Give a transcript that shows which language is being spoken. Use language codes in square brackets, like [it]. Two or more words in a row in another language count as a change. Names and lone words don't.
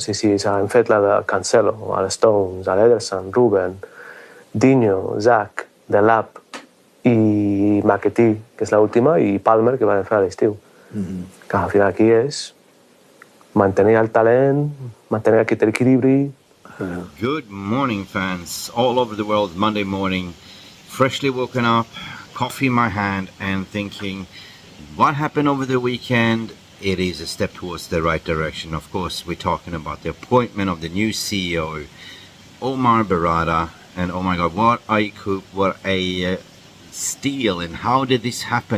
[ca] Sí, hem fet la de Cancelo, a l'Stones, a l'Ederson, Ruben, Dinho, Zach, Delap i McAtee, que és l'última, i Palmer, que van fer a l'estiu. Que al final aquí és mantenir el talent, mantenir aquest equilibri. [en] Good morning, fans all over the world. Monday morning, freshly woken up, coffee in my hand, and thinking, what happened over the weekend? It is a step towards the right direction. Of course, we're talking about the appointment of the new CEO, Omar Berrada, and oh my God, what a coup, what a steal, and how did this happen?